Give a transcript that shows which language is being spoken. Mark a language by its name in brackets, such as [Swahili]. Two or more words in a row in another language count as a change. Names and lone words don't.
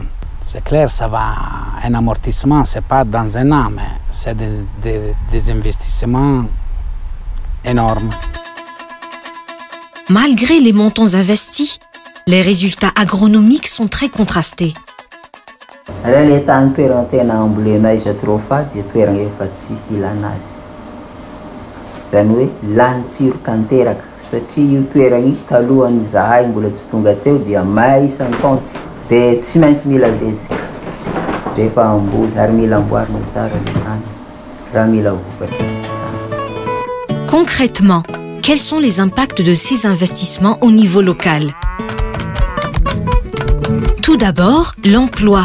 [French] C'est clair, ça va un amortissement, c'est pas dans un an, mais c'est des investissements énormes. Malgré les montants investis, les résultats agronomiques sont très contrastés. [Malagasy] Le tany toerana tena ambolenay jatropha dia toerana efa tsisy ilana azy. Zany hoe lany tsiro tanteraka satria io toerana io talohan'ny zahay mbola tsy tonga teo dia may isan-taona dia tsy maintsy mila zezika rehefa amboly ary mila amboarina tsara le tany raha mila vokatra tsara. [French] Concrètement, quels sont les impacts de ces investissements au niveau local? Tout d'abord, l'emploi.